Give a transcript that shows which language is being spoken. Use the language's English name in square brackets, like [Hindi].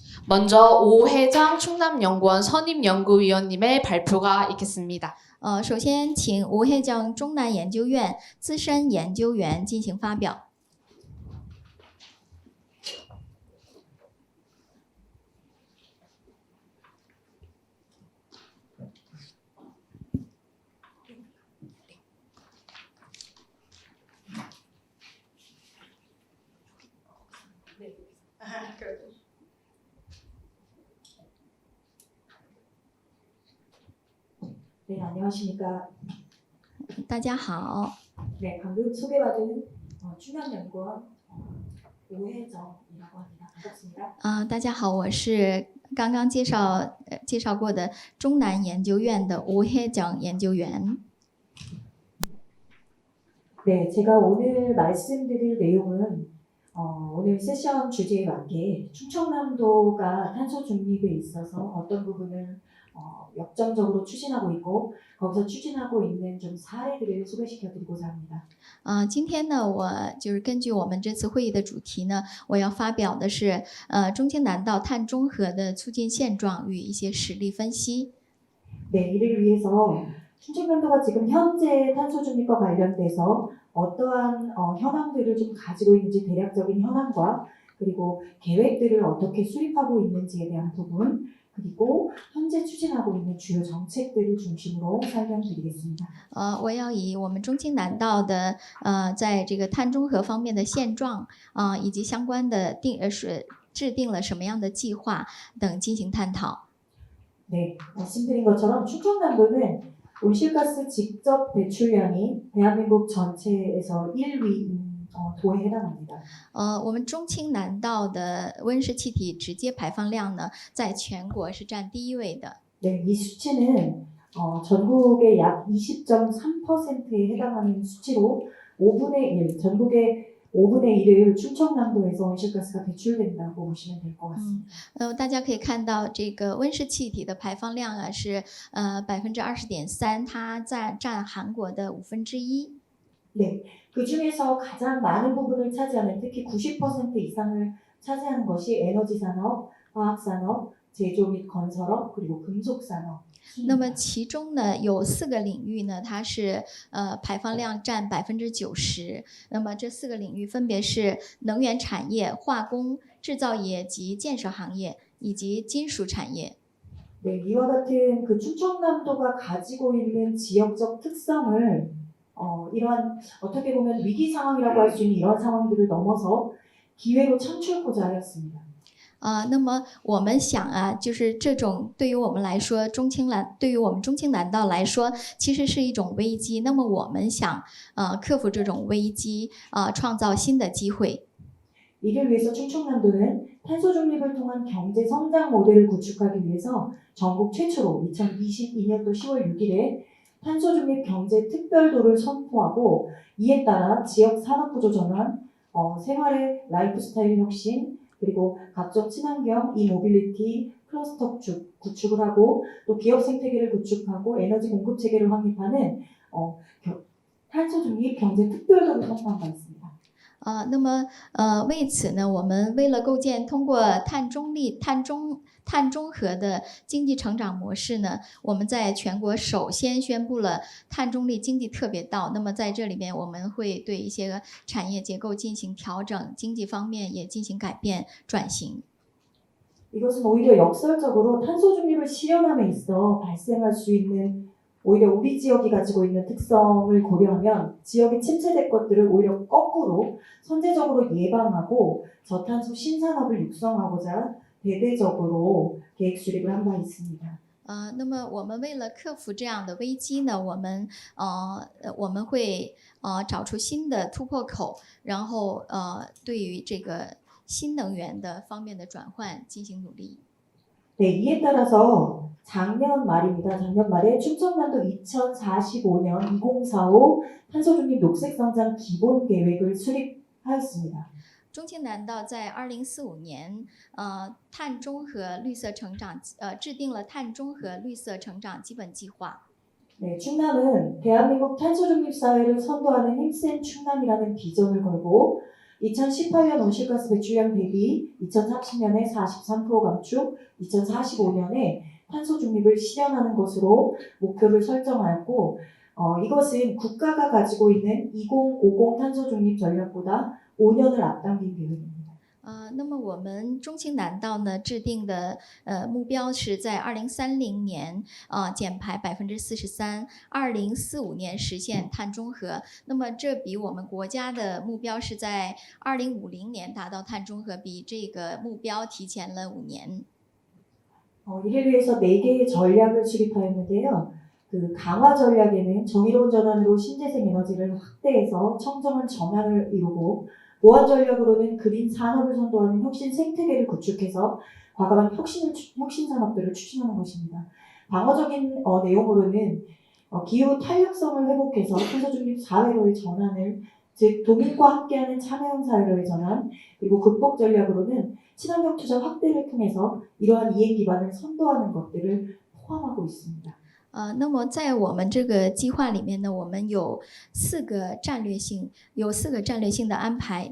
[Korean] 먼저 오혜정 충남연구원 선임연구위원님의 발표가 있겠습니다. [Chinese] 首先请吴혜정中南研究院资深研究员进行发表。 [Korean] 네, 안녕하십니까. [Chinese] 大家好， [Korean] 네, 방금 소개받은 충남연구원 오혜정이라고 합니다. 반갑습니다. [Chinese] 大家好，我是刚刚介绍过的中南研究院的吴혜정研究员。 [Korean] 네, 제가 오늘 말씀드릴 내용은 오늘 세션 주제에 맞게 충청남도가 탄소 중립에 있어서 어떤 부분을 역점적으로 추진하고 있고 거기서 추진하고 있는 좀 사례들을 소개시켜드리고자 합니다. [Chinese] 今天呢，我就是根据我们这次会议的主题呢，我要发表的是中青南道碳中和的促进现状与一些实例分析。 [Korean] 네, 이를 위해서 충청남도가 지금 현재 탄소 중립과 관련돼서 어떠한 현황들을 좀 가지고 있는지 대략적인 현황과 그리고 계획들을 어떻게 수립하고 있는지에 대한 부분 그리고 현재 추진하고 있는 주요 정책들을 중심으로 설명드리겠습니다. [Chinese] 我要以我们中青南道的在这个碳中和方面的现状以及相关的制定了什么样的计划等进行探讨。 [Korean] 네, 말씀드린 것처럼 충청남도는 온실가스 직접 배출량이 대한민국 전체에서 1위인 도에 해당합니다. [Chinese] 我们中青南道的温室气体直接排放量呢，在全国是占第1位的。 [Korean] 네, 이 수치는 전국의 약 20.3%에 해당하는 수치로 5분의 1, 전국의 5분의 1을 충청남도에서 온실가스가 배출된다고 보시면 될 것 같습니다. [Chinese] 大家可以看到这个温室气体的排放量啊是20.3%，它占韩国的1/5。 [Korean] 네, 그 중에서 가장 많은 부분을 차지하는 특히 90% 이상을 차지하는 것이 에너지 산업, 화학 산업, 제조 및 건설업 그리고 금속 산업 [Chinese] 那么其中呢有4个领域呢，它是排放量占90%。那么这4个领域分别是能源产业、化工、制造业及建设行业以及金属产业。 [Korean] 네, 이와 같은 그 충청남도가 가지고 있는 지역적 특성을 이러한 어떻게 보면 위기 상황이라고 할 수 있는 이런 상황들을 넘어서 기회로 창출하고자 하였습니다. [Chinese] 那么我们想啊，就是这种对于我们来说，对于我们中青南道来说，其实是一种危机。那么我们想克服这种危机，创造新的机会。 [Korean] 이를 위해서 충청남도는 탄소 중립을 통한 경제 성장 모델을 구축하기 위해서 전국 최초로 2022년도 10월 6일에 탄소 중립 경제 특별도를 선포하고 이에 따라 지역 산업 구조 전환, 생활의 라이프 스타일 혁신, 그리고 각종 친환경 이모빌리티 클러스터 구축을 하고 또 기업 생태계를 구축하고 에너지 공급 체계를 확립하는 탄소 중립 경제 특별도를 선포한 바 있습니다. [Chinese] 那么为此呢，我们为了构建通过碳中和的经济成长模式呢，我们在全国首先宣布了碳中立经济特别道。那么在这里面，我们会对一些产业结构进行调整，经济方面也进行改变转型。 [Korean] 이것은 오히려 역설적으로 탄소 중립을 실현함에 있어 발생할 수 있는 오히려 우리 지역이 가지고 있는 특성을 고려하면 지역이 침체될 것들을 오히려 거꾸로 선제적으로 예방하고 저탄소 신산업을 육성하고자 대대적으로 계획 수립을 한 바 있습니다. [Chinese] 那么我们为了克服这样的危机呢，我们会找出新的突破口，然后对于这个新能源的方面的转换进行努力。 [Korean] 네, 이에 따라서 작년 말입니다. 작년 말에 충청남도 2045년 2045 탄소중립 녹색성장 기본계획을 수립하였습니다. [Chinese] 中青南道在2045年，碳中和绿色成长，制定了碳中和绿色成长基本计划。 [Korean] 네, 충남은 대한민국 탄소중립 사회를 선도하는 힘센 충남이라는 비전을 걸고 2018년 온실가스 배출량 대비 2030년에 43% 감축, 2045년에 탄소 중립을 실현하는 것으로 목표를 설정하였고 이것은 국가가 가지고 있는 2050 탄소 중립 전략보다 5년을 앞당긴 계획입니다. [Chinese] 那么我们中青南道呢制定的目标是在2030年减排43%， 2045年实现碳中和。那么这比我们国家的目标是在2050年达到碳中和，比这个目标提前了5年。 [Korean] 이를 위해서 4개의 전략을 수립하였는데요. 그 강화 전략에는 정의로운 전환으로 신재생 에너지를 확대해서 청정한 전환을 이루고 보완 전략으로는 그린 산업을 선도하는 혁신 생태계를 구축해서 과감한 혁신 산업들을 추진하는 것입니다. 방어적인 내용으로는 기후 탄력성을 회복해서 탄소 중립 사회로의 전환을 즉 도민과 함께하는 참여형 사회로의 전환 그리고 극복 전략으로는 친환경 투자 확대를 통해서 이러한 이행 기반을 선도하는 것들을 포함하고 있습니다. [Chinese] 那么在我们这个计划里面呢，我们有4个战略性的安排。